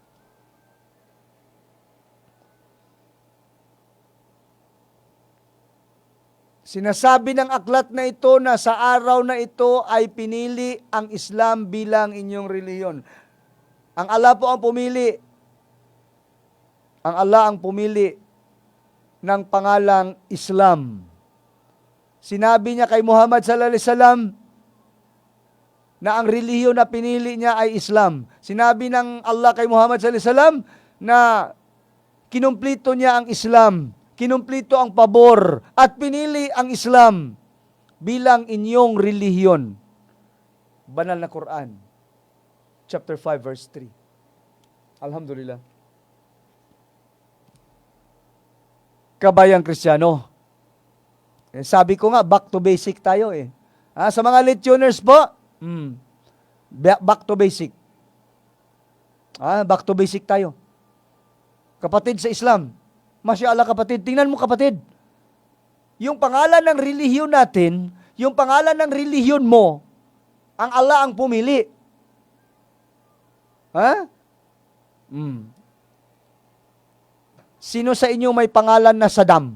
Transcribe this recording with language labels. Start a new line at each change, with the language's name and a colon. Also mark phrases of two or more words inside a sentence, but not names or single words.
Filipino: Sinasabi ng aklat na ito na sa araw na ito ay pinili ang Islam bilang inyong reliyon. Ang Allah po ang pumili. Ang Allah ang pumili ng pangalang Islam. Sinabi niya kay Muhammad
Arabic: صلى الله عليه وسلم
Filipino: na ang relihiyon na pinili niya ay Islam. Sinabi ng Allah kay Muhammad
Arabic: صلى الله عليه وسلم
Filipino: na kinumplito niya ang Islam. Kinumplito ang pabor at pinili ang Islam bilang inyong relihiyon. Banal na Quran, chapter 5, verse 3. Alhamdulillah. Kabayang Kristiyano. Sabi ko nga,
English: back to basic tayo eh.
Filipino: Sa mga letioners po,
English: back to basic. Back to basic
Filipino: tayo. Kapatid sa Islam,
Arabic: ما شاء الله
Filipino: kapatid, tingnan mo kapatid. Yung pangalan ng relihiyon natin, yung pangalan ng relihiyon mo, ang Allah ang pumili. Sino sa inyo may pangalan na Saddam?